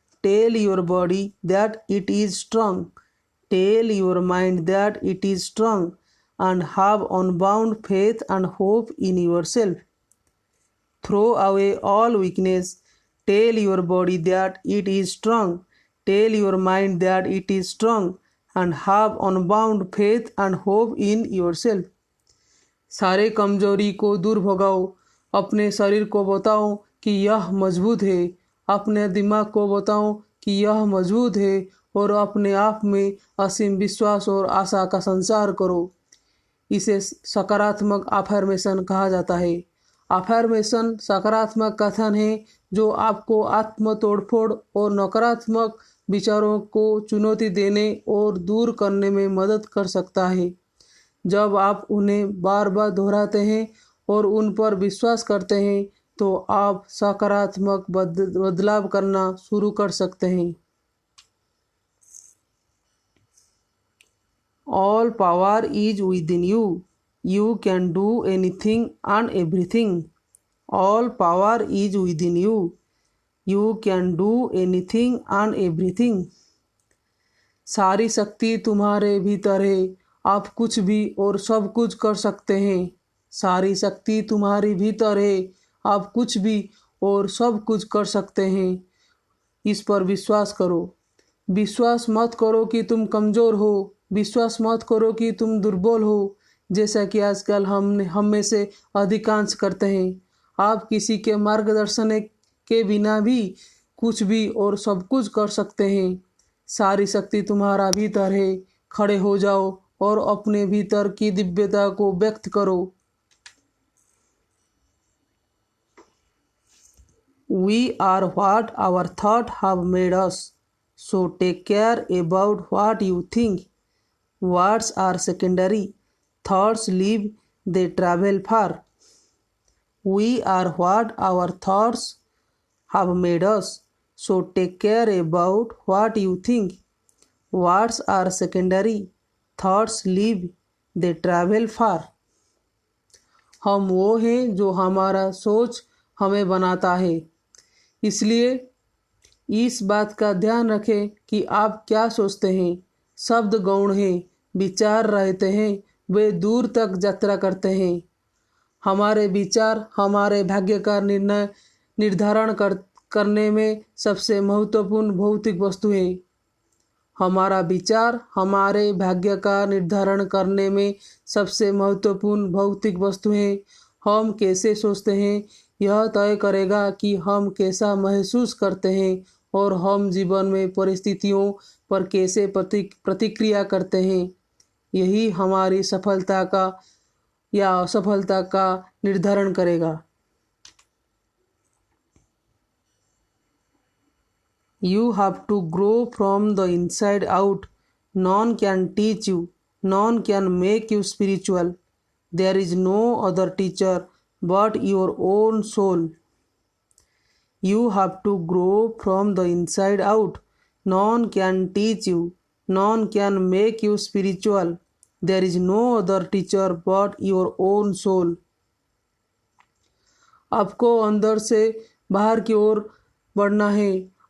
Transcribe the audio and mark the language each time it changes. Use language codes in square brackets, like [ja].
[en] Tell your body that it is strong। Tell your mind that it is strong and have unbound faith and hope in yourself। Throw away all weakness। Tell your body that it is strong। Tell your mind that it is strong and have unbound faith and hope in yourself। [hi] सारे कमजोरी को दूर भगाओ। अपने शरीर को बताओ कि यह मजबूत है। अपने दिमाग को बताओ कि यह मजबूत है और अपने आप में असीम विश्वास और आशा का संचार करो। इसे सकारात्मक अफर्मेशन कहा जाता है। अफर्मेशन सकारात्मक कथन है जो आपको आत्म तोड़फोड़ और नकारात्मक विचारों को चुनौती देने और दूर करने में मदद कर सकता है। जब आप उन्हें बार बार दोहराते हैं और उन पर विश्वास करते हैं तो आप सकारात्मक बदलाव करना शुरू कर सकते हैं। [en] All power is within you. You can do anything and everything. All power is within you. You can do anything and everything. [hi] सारी शक्ति तुम्हारे भीतर है, आप कुछ भी और सब कुछ कर सकते हैं। सारी शक्ति तुम्हारी भीतर है, आप कुछ भी और सब कुछ कर सकते हैं। इस पर विश्वास करो। विश्वास मत करो कि तुम कमज़ोर हो। विश्वास मत करो कि तुम दुर्बल हो, जैसा कि आजकल हम में से अधिकांश करते हैं। आप किसी के मार्गदर्शन के बिना भी कुछ भी और सब कुछ कर सकते हैं। सारी शक्ति तुम्हारा भीतर है। खड़े हो जाओ और अपने भीतर की दिव्यता को व्यक्त करो। [en] We are what our thoughts have made us. So take care about what you think. Words are secondary. Thoughts live, they travel far. We are what our thoughts have made us. So take care about what you think. Words are secondary. Thoughts live, they travel far. [hi] हम वो हैं जो हमारा सोच हमें बनाता है। इसलिए इस बात का ध्यान रखें कि आप क्या सोचते हैं। शब्द गौण हैं, विचार रहते हैं, वे दूर तक यात्रा करते हैं। हमारे विचार हमारे भाग्य का निर्धारण करने में सबसे महत्वपूर्ण भौतिक वस्तु है। हमारा विचार हमारे भाग्य का निर्धारण करने में सबसे महत्वपूर्ण भौतिक वस्तु है। हम कैसे सोचते हैं यह तय करेगा कि हम कैसा महसूस करते हैं और हम जीवन में परिस्थितियों पर कैसे प्रतिक्रिया करते हैं। यही हमारी सफलता का या असफलता का निर्धारण करेगा। [en] You have to grow from the inside out. None can teach you. None can make you spiritual. There is no other teacher but your own soul. You have to grow from the inside out. None can teach you. None can make you spiritual. There is no other teacher but your own soul. [hi] आपको अंदर से बाहर की ओर बढ़ना है।